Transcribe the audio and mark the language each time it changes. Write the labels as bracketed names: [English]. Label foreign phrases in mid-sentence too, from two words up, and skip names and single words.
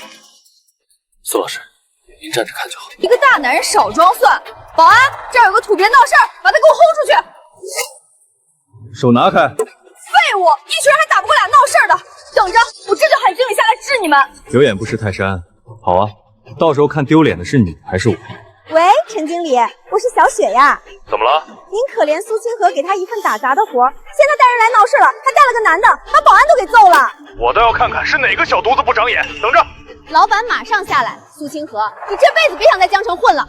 [Chinese] 蘇老師，您站着看就好。一個大男人少裝蒜！保安，這兒有個土鳖鬧事兒，把他給我轟出去！手拿開！廢物，一群人還打不過倆鬧事兒的，等着，我這就喊經理下來治你們。有眼不識泰山。好啊，到時候看丟臉的是你還是我。喂，陳經理，我是小雪呀。怎麼了？您可憐蘇清河，給他一份打雜的活，现在帶人來鬧事了，還帶了個男的，把保安都給揍了。我倒要看看是哪個小犢子不長眼，等着。老闆馬上下來，蘇清河，你這輩子別想在江城混了。